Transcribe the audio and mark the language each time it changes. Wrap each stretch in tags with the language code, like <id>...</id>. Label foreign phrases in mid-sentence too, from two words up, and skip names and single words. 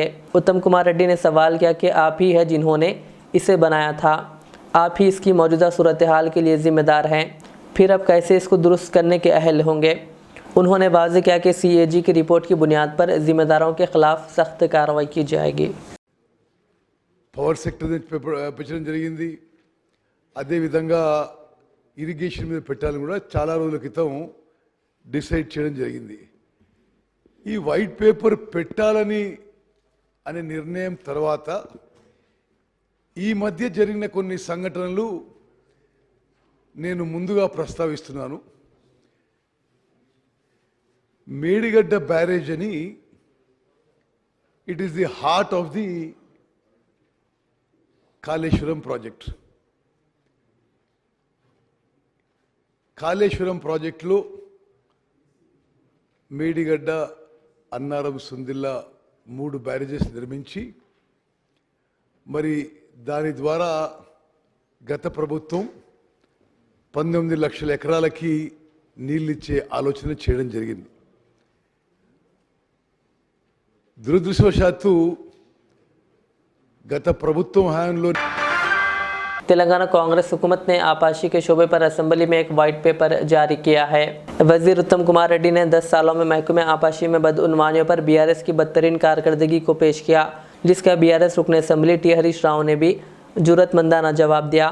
<ur>اتم کمار ریڈی نے سوال کیا کہ آپ ہی ہیں جنہوں نے اسے بنایا تھا، آپ ہی اس کی موجودہ صورت حال کے لیے ذمہ دار ہیں، پھر اب کیسے اس کو درست کرنے کے اہل ہوں گے. انہوں نے واضح کیا کہ CAG کی رپورٹ کی بنیاد پر ذمہ داروں کے خلاف سخت کارروائی کی جائے گی.</ur> <en>power sector</en> <te>నుంచి పెట్టడం జరిగింది. అదేవిధంగా ఇరిగేషన్ మీద పెట్టాలని కూడా చాలా రోజుల క్రితం డిసైడ్ చేయడం జరిగింది. ఈ</te> <en>white paper</en> <te>పెట్టాలని అనే నిర్ణయం తర్వాత ఈ మధ్య జరిగిన కొన్ని సంఘటనలు నేను ముందుగా ప్రస్తావిస్తున్నాను. మేడిగడ్డ బ్యారేజ్ అని,</te> <en>It is the heart of the Kaleshwaram project.</en> <te>కాళేశ్వరం ప్రాజెక్టులో మేడిగడ్డ, అన్నారం, సుందిల్లా 3 బ్యారేజెస్ నిర్మించి మరి దాని ద్వారా గత ప్రభుత్వం 19 లక్షల ఎకరాలకి నీళ్ళిచ్చే ఆలోచన చేయడం జరిగింది. దురదృష్టవశాత్తు గత ప్రభుత్వం హయాంలో</te> <ur>تلنگانہ کانگریس حکومت نے آبپاشی کے شعبے پر اسمبلی میں ایک</ur> <en>white paper</en> <ur>جاری کیا ہے. وزیر اتم کمار ریڈی نے 10 سالوں میں محکمہ آبپاشی میں بدعنوانیوں پر بی آر ایس کی بدترین کارکردگی کو پیش کیا، جس کا بی آر ایس رکن اسمبلی ٹی ہریش راؤ نے بھی جرأت مندانہ جواب دیا.</ur>